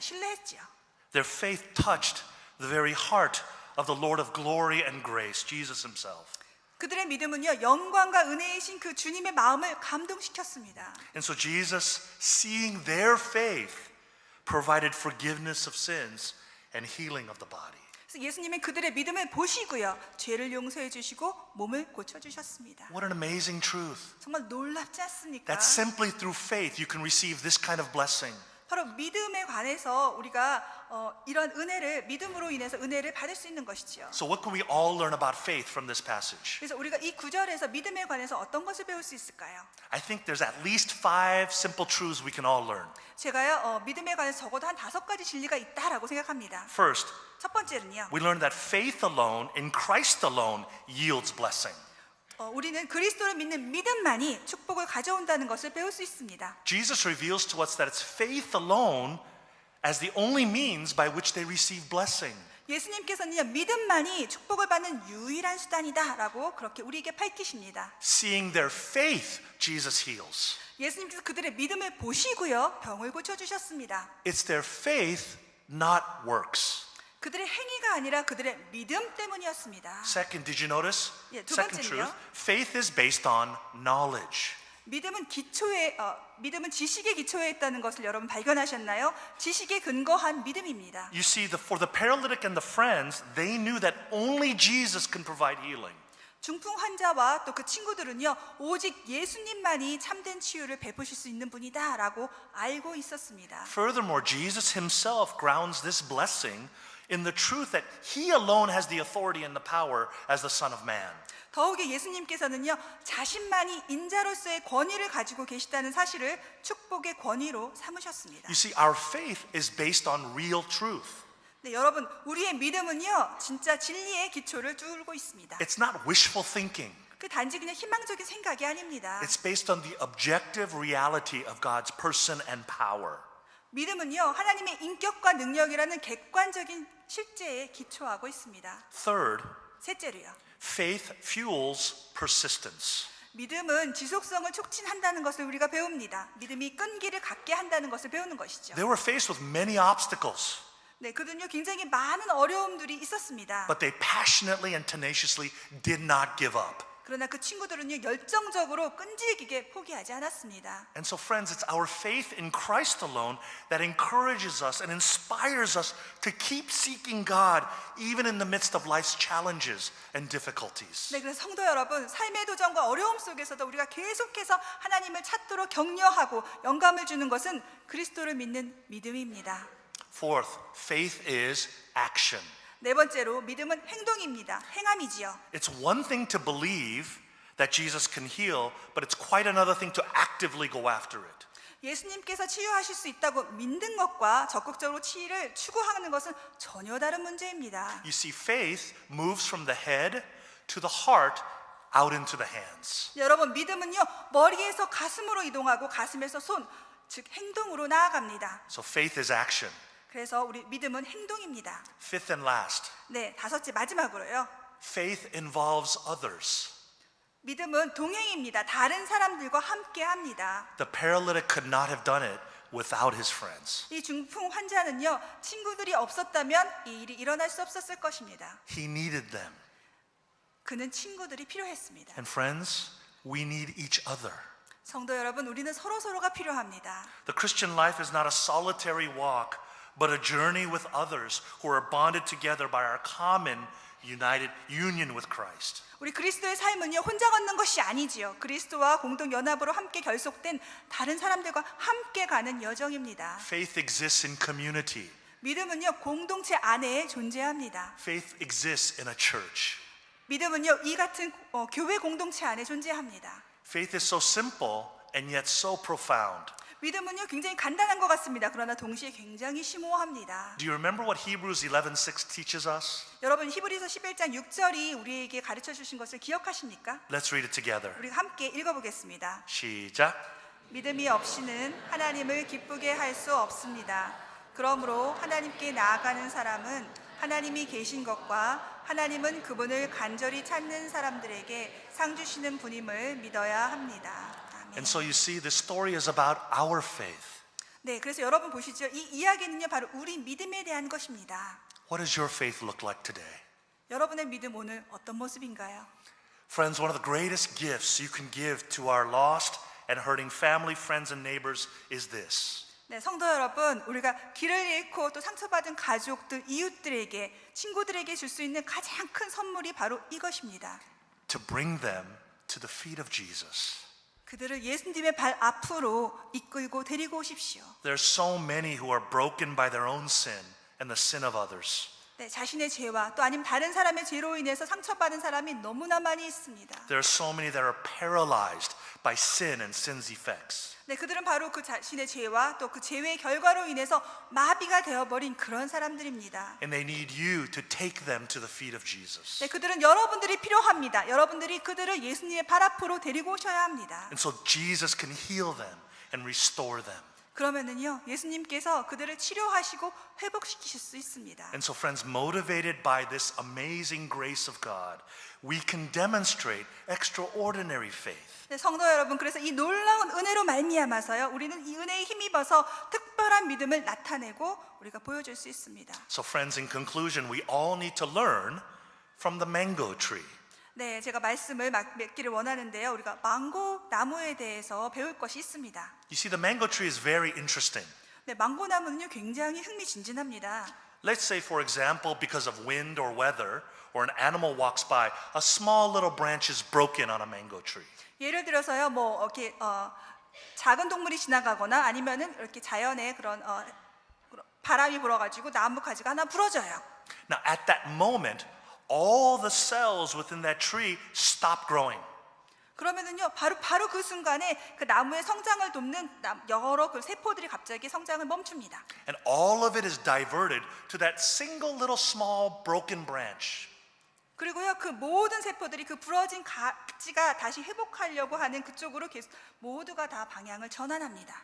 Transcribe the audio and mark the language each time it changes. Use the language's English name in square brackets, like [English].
[Korean] 신뢰했지요. [English] Their faith touched the very heart of the Lord of glory and grace, Jesus himself. [Korean] 그들의 믿음은요, 영광과 은혜이신 그 주님의 마음을 감동시켰습니다. [English] And so Jesus, seeing their faith, provided forgiveness of sins and healing of the body. [Korean] 그래서 예수님은 그들의 믿음을 보시고요, 죄를 용서해 주시고 몸을 고쳐 주셨습니다. [English] What an amazing truth. [Korean] 정말 놀랍지 않습니까? [English] That simply through faith you can receive this kind of blessing. [Korean] 바로 믿음에 관해서 우리가 이런 은혜를 믿음으로 인해서 은혜를 받을 수 있는 것이지요. [English] So what can we all learn about faith from this passage? [Korean] 그래서 우리가 이 구절에서 믿음에 관해서 어떤 것을 배울 수 있을까요? [English] I think there's at least 5 simple truths we can all learn. [Korean] 제가요 믿음에 관해서 적어도 한 5가지 진리가 있다라고 생각합니다. [English] First, [Korean] 첫 번째는요. [English] we learn that faith alone in Christ alone yields blessing. [Korean] 우리는 그리스도를 믿는 믿음만이 축복을 가져온다는 것을 배울 수 있습니다. [English] Jesus reveals to us that it's faith alone as the only means by which they receive blessing. [Korean] 예수님께서는요 믿음만이 축복을 받는 유일한 수단이다라고 그렇게 우리에게 밝히십니다. [English] Seeing their faith, Jesus heals. [Korean] 예수님께서 그들의 믿음을 보시고요 병을 고쳐 주셨습니다. [English] It's their faith, not works. [Korean] 그들의 행위가 아니라 그들의 믿음 때문이었습니다. [English] Second, did you notice? [Korean] 예, 두 [English] Second [Korean] 번째는요. [English] truth, faith is based on knowledge. [Korean] 믿음은 믿음은 지식의 기초에 있다는 것을 여러분 발견하셨나요? 지식에 근거한 믿음입니다. [English] You see, for the paralytic and the friends, they knew that only Jesus can provide healing. [Korean] 중풍 환자와 또 그 친구들은요, 오직 예수님만이 참된 치유를 베푸실 수 있는 분이다라고 알고 있었습니다. [English] Furthermore, Jesus himself grounds this blessing in the truth that he alone has the authority and the power as the Son of Man. [Korean] 더욱이 예수님께서는요, 자신만이 인자로서의 권위를 가지고 계시다는 사실을 축복의 권위로 삼으셨습니다. [English] You see, our faith is based on real truth. [Korean] 네, 여러분, 우리의 믿음은요, 진짜 진리의 기초를 뚫고 있습니다. [English] It's not wishful thinking. [Korean] 그 단지 그냥 희망적인 생각이 아닙니다. [English] It's based on the objective reality of God's person and power. [Korean] 믿음은요, 하나님의 인격과 능력이라는 객관적인 실제에 기초하고 있습니다. [English] Third, [Korean] 셋째로요, [English] faith fuels persistence. [Korean] 믿음은 지속성을 촉진한다는 것을 우리가 배웁니다. 믿음이 끈기를 갖게 한다는 것을 배우는 것이죠. [English] They were faced with many obstacles, [Korean] 네, 그들은요, 굉장히 많은 어려움들이 있었습니다. [English] but they passionately and tenaciously did not give up. [Korean] 그러나 그 친구들은요, 열정적으로 끈질기게 포기하지 않았습니다. [English] And so, friends, it's our faith in Christ alone that encourages us and inspires us to keep seeking God even in the midst of life's challenges and difficulties. [Korean] 네, 그래서 성도 여러분, 삶의 도전과 어려움 속에서도 우리가 계속해서 하나님을 찾도록 격려하고 영감을 주는 것은 그리스도를 믿는 믿음입니다. [English] Fourth, faith is action. [Korean] 네 번째로, 믿음은 행동입니다. 행함이지요. [English] It's one thing to believe that Jesus can heal, but it's quite another thing to actively go after it. [Korean] 예수님께서 치유하실 수 있다고 믿는 것과 적극적으로 치유를 추구하는 것은 전혀 다른 문제입니다. [English] You see, faith moves from the head to the heart out into the hands. [Korean] 여러분, 믿음은요, 머리에서 가슴으로 이동하고 가슴에서 손, 즉 행동으로 나아갑니다. [English] So faith is action. [Korean] 그래서 우리 믿음은 행동입니다. [English] Fifth and last, [Korean] 네, 다섯째 마지막으로요. [English] faith involves others. [Korean] 믿음은 동행입니다. 다른 사람들과 함께 합니다. [English] The paralytic could not have done it without his friends. [Korean] 이 중풍 환자는요, 친구들이 없었다면 이 일이 일어날 수 없었을 것입니다. [English] He needed them. [Korean] 그는 친구들이 필요했습니다. [English] And friends, we need each other. [Korean] 성도 여러분, 우리는 서로가 필요합니다. [English] The Christian life is not a solitary walk, but a journey with others who are bonded together by our common union with Christ. [Korean] 우리 그리스도의 삶은요, 혼자 걷는 것이 아니지요. 그리스도와 공동 연합으로 함께 결속된 다른 사람들과 함께 가는 여정입니다. [English] Faith exists in community. [Korean] 믿음은요, 공동체 안에 존재합니다. [English] Faith exists in a church. [Korean] 믿음은요, 이 같은 교회 공동체 안에 존재합니다. [English] Faith is so simple and yet so profound. [Korean] 믿음은요, 굉장히 간단한 것 같습니다. 그러나 동시에 굉장히 심오합니다. [English] Do you remember what Hebrews 11:6 teaches us? [Korean] 여러분, 히브리서 11장 6절이 우리에게 가르쳐 주신 것을 기억하십니까? [English] Let's read it together. [Korean] 우리 함께 읽어보겠습니다. 시작. 믿음이 없이는 하나님을 기쁘게 할 수 없습니다. 그러므로 하나님께 나아가는 사람은 하나님이 계신 것과 하나님은 그분을 간절히 찾는 사람들에게 상 주시는 분임을 믿어야 합니다. 아멘. [English] And so you see, this story is about our faith. [Korean] 네, 그래서 여러분 보시죠. 이 이야기는요, 바로 우리 믿음에 대한 것입니다. [English] What does your faith look like today? [Korean] 여러분의 믿음 오늘 어떤 모습인가요? [English] Friends, one of the greatest gifts you can give to our lost and hurting family, friends, and neighbors is this. [Korean] 네, 성도 여러분, 우리가 길을 잃고 또 상처받은 가족들, 이웃들에게, 친구들에게 줄 수 있는 가장 큰 선물이 바로 이것입니다. [English] To bring them to the feet of Jesus. [Korean] 그들을 예수님의 발 앞으로 이끌고 데리고 오십시오. [English] There's so many who are broken by their own sin and the sin of others. [Korean] 네, 자신의 죄와 또 아니면 다른 사람의 죄로 인해서 상처받은 사람이 너무나 많이 있습니다. [English] There are so many that are paralyzed by sin and sin's effects. [Korean] 네, 그들은 바로 그 자신의 죄와 또 그 죄의 결과로 인해서 마비가 되어버린 그런 사람들입니다. [English] And they need you to take them to the feet of Jesus. [Korean] 네, 그들은 여러분들이 필요합니다. 여러분들이 그들을 예수님의 발 앞으로 데리고 오셔야 합니다. [English] And so Jesus can heal them and restore them. [Korean] 그러면은요, 예수님께서 그들을 치료하시고 회복시키실 수 있습니다. [English] And so, friends, motivated by this amazing grace of God, we can demonstrate extraordinary faith. [Korean] 네, 성도 여러분, 그래서 이 놀라운 은혜로 말미암아서요, 우리는 이 은혜에 힘입어서 특별한 믿음을 나타내고 우리가 보여줄 수 있습니다. [English] So, friends, in conclusion, we all need to learn from the mango tree. [Korean] 네, 제가 말씀을 맺기를 원하는데요. 우리가 망고 나무에 대해서 배울 것이 있습니다. [English] You see, the mango tree is very interesting. [Korean] 네, 망고 나무는요 굉장히 흥미진진합니다. [English] Let's say, for example, because of wind or weather, or an animal walks by, a small little branch is broken on a mango tree. [Korean] 예를 들어서요, 뭐 이렇게 작은 동물이 지나가거나 아니면은 이렇게 자연의 그런 바람이 불어가지고 나무 가지가 하나 부러져요. [English] Now, at that moment, all the cells within that tree stop growing. [Korean] 그러면은요, 바로 그 순간에 그 나무의 성장을 돕는 여러 그 세포들이 갑자기 성장을 멈춥니다. [English] And all of it is diverted to that single little small broken branch. [Korean] 그리고요, 그 모든 세포들이 그 부러진 가지가 다시 회복하려고 하는 그쪽으로 계속 모두가 다 방향을 전환합니다.